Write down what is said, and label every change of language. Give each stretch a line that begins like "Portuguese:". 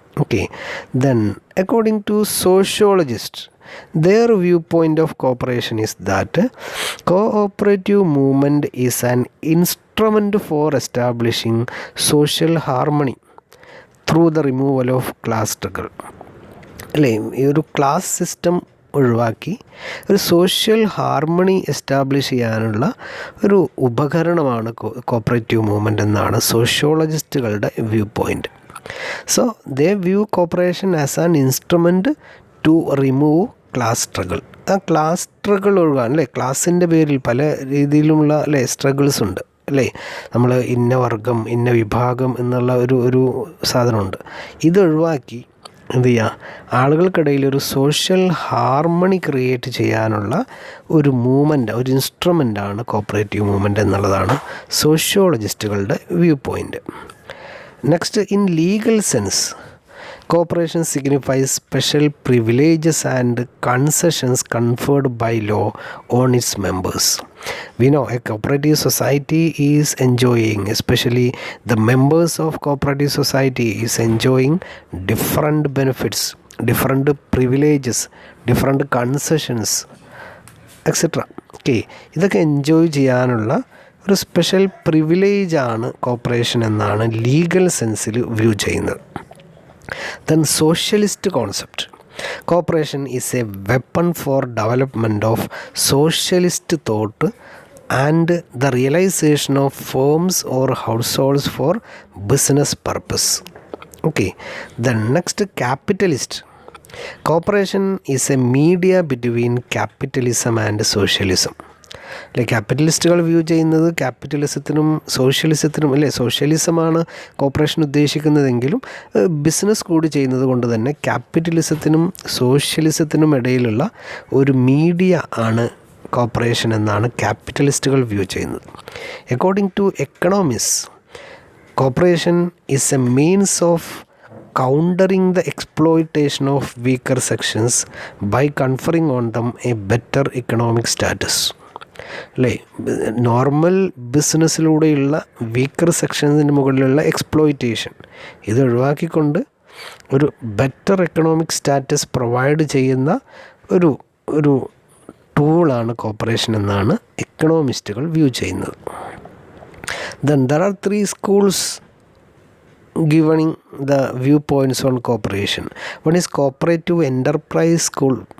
English: Okay, then according to sociologists, their viewpoint of cooperation is that cooperative movement is an instrument for establishing social harmony through the removal of class struggle.
Malayalam: അല്ലേ, ഈ ഒരു class system ഒഴിവാക്കി ഒരു social harmony establish ചെയ്യാനുള്ള ഒരു ഉപകരണമാണ് cooperative movement എന്നാണ് സോഷ്യോളജിസ്റ്റുകളുടെ view point.
English: So they view cooperation as an instrument to remove class struggle.
Malayalam: ആ ക്ലാസ് സ്ട്രഗിൾ ഒഴിവാൻ, അല്ലേ, ക്ലാസിൻ്റെ പേരിൽ പല രീതിയിലുമുള്ള അല്ലേ സ്ട്രഗിൾസ് ഉണ്ട്, അല്ലേ, നമ്മൾ ഇന്ന വർഗം ഇന്ന വിഭാഗം എന്നുള്ള ഒരു സാധനമുണ്ട്. ഇതൊഴിവാക്കി എന്ത് ചെയ്യുക, ആളുകൾക്കിടയിൽ ഒരു സോഷ്യൽ ഹാർമണി ക്രിയേറ്റ് ചെയ്യാനുള്ള ഒരു മൂവ്മെൻറ്റ്, ഒരു ഇൻസ്ട്രുമെൻ്റാണ് കോപ്പറേറ്റീവ് മൂവ്മെൻറ്റ് എന്നുള്ളതാണ് സോഷ്യോളജിസ്റ്റുകളുടെ view point.
English: Next, in legal sense cooperation signifies special privileges and concessions conferred by law on its members. We know a cooperative society is enjoying, especially the members of cooperative society is enjoying different benefits, different privileges, different concessions, etc.
Malayalam: Okay, ഇതൊക്കെ enjoy ചെയ്യാനുള്ള ഒരു special പ്രിവിലേജാണ് corporation എന്നാണ് legal സെൻസിൽ view ചെയ്യുന്നത്.
English: Then socialist concept. Cooperation is a weapon for development of socialist thought and the realization of firms or households for business purpose. Okay. Then next, capitalist. Cooperation is a media between capitalism and socialism.
Malayalam: അല്ലെ, ക്യാപിറ്റലിസ്റ്റുകൾ view ചെയ്യുന്നത് ക്യാപിറ്റലിസത്തിനും സോഷ്യലിസത്തിനും, അല്ലേ, സോഷ്യലിസമാണ് corporation ഉദ്ദേശിക്കുന്നതെങ്കിലും business കൂടി ചെയ്യുന്നത് കൊണ്ട് തന്നെ ക്യാപിറ്റലിസത്തിനും സോഷ്യലിസത്തിനും ഇടയിലുള്ള ഒരു media ആണ് കോപ്പറേഷൻ എന്നാണ് ക്യാപിറ്റലിസ്റ്റുകൾ വ്യൂ ചെയ്യുന്നത്.
English: According to economics, cooperation is a means of countering the exploitation of weaker sections by conferring on them a better economic status.
Malayalam: അല്ലേ, നോർമൽ ബിസിനസ്സിലൂടെയുള്ള വീക്കർ സെക്ഷൻസിന് മുകളിലുള്ള എക്സ്പ്ലോയിറ്റേഷൻ ഇത് ഒഴിവാക്കിക്കൊണ്ട് ഒരു ബെറ്റർ എക്കണോമിക് സ്റ്റാറ്റസ് പ്രൊവൈഡ് ചെയ്യുന്ന ഒരു ടൂളാണ് കോപ്പറേഷൻ എന്നാണ് എക്കണോമിസ്റ്റുകൾ വ്യൂ ചെയ്യുന്നത്.
English: Then there are three schools giving the viewpoints on cooperation. One is cooperative enterprise school.